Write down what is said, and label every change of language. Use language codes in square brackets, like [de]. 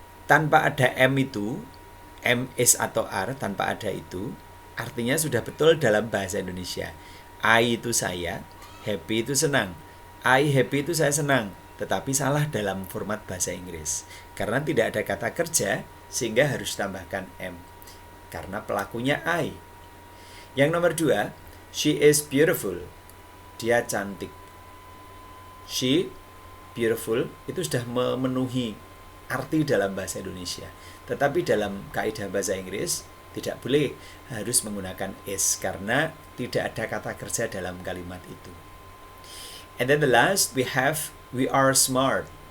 [id] Tanpa ada M itu, M, is, atau R, tanpa ada itu, artinya sudah betul dalam bahasa Indonesia. I itu saya, happy itu senang. [en] I happy [id] itu saya senang, tetapi salah dalam format bahasa Inggris. Karena tidak ada kata kerja, sehingga harus tambahkan M. Karena pelakunya I. Yang nomor 2, [en] she is beautiful. [id] Dia cantik. She, beautiful, itu sudah memenuhi arti dalam bahasa Indonesia. Tetapi dalam kaidah bahasa Inggris tidak boleh, harus menggunakan is karena tidak ada kata kerja dalam kalimat itu. [en] And then the last we have we are smart.